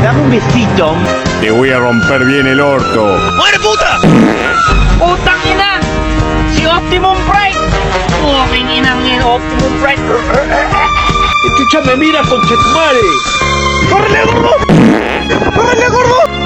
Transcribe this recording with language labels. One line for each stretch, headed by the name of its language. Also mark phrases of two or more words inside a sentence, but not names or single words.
Spanish: Dame un besito. Te voy a romper bien el orto. ¡Muere puta!
Filipino: Putang ina! Si Optimum Prime! Putang ina ng Optimum Prime!
Spanish: Chucha me mira, conchetumare. ¡Córrele, gordo! ¡Córrele, gordo!